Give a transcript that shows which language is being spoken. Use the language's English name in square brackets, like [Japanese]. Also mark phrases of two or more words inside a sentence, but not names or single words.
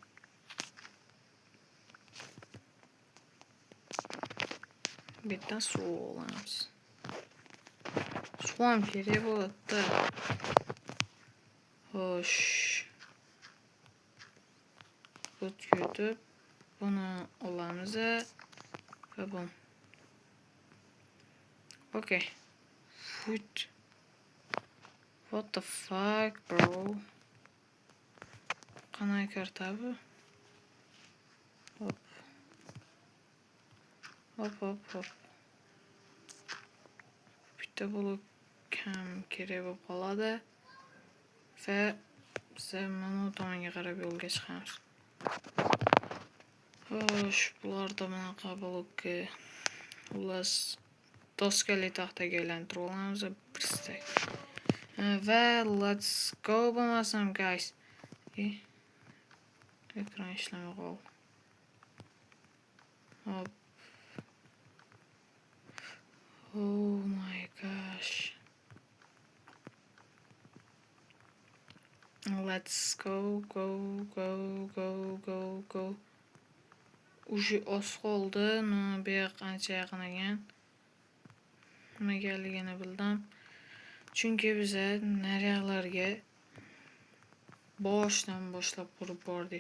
[Uzbek] Bitta suv olamiz. Suv ham kerak bo'ladi. Xo'sh. O'tkazib buni olamiz va bu. [English] Okay. Food. What the fuck, bro? [Uzbek] Qanday karta bu? Hop. Bitta blok ham kerak bo'lib qoladi. Va biz mana tomonga qarab yo'lga chiqamiz. Xo'sh, bularda bunaqa blokka xullas doskali taxtaga aylantirib olamiz bir stek. Va [English] let's go [Uzbek] bo'lmasam guys. Ekran ishlamay qoldi. Hop. [English] Oh my gosh. Let's go. [Uzbek] Уже oz qoldi. Bu yoq ancha yaqin ekan. Nimaligini bildim. Chunki biz naryoqlarga boshdan boshlab qurib bordik.